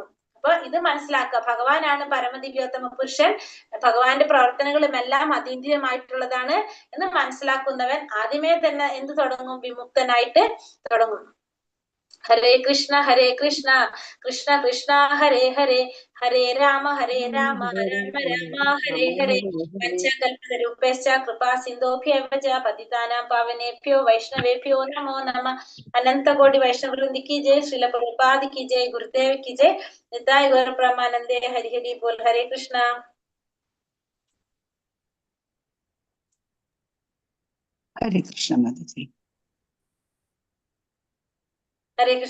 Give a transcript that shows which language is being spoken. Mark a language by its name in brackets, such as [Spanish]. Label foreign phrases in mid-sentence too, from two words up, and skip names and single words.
[Malayalam] അപ്പൊ ഇത് മനസ്സിലാക്കുക, ഭഗവാനാണ് പരമദിവ്യോത്തമ പുരുഷൻ, ഭഗവാന്റെ പ്രവർത്തനങ്ങളും എല്ലാം അതീന്ദ്രിയമായിട്ടുള്ളതാണ് എന്ന് മനസ്സിലാക്കുന്നവൻ ആദ്യമേ തന്നെ എന്ത് തുടങ്ങും? വിമുക്തനായിട്ട് തുടങ്ങും. [Sanskrit] ഹരേ കൃഷ്ണ കൃഷ്ണ കൃഷ്ണ ഹരേ ഹരേ, ഹരേ രാമ രാമ രാമ ഹരേ ഹരേ. പഞ്ചകൽപതരൂപേശ്ച കൃപാ സിന്ധോഭ്യവ ച പതിതാനാം പാവനേഭ്യോ വൈഷ്ണവേഭ്യോ നമോ നമഃ. [Hindi] अनंतकोटि वैष्णववृंद की जय, श्रील प्रभुपाद की जय, गुरुदेव की जय, निताय गौर ब्रह्मानंदे हरि हरि बोल. हरे कृष्ण. [Sanskrit] ഹരേ കൃഷ്ണ മാതാജി. ഹരേ കൃഷ്ണ.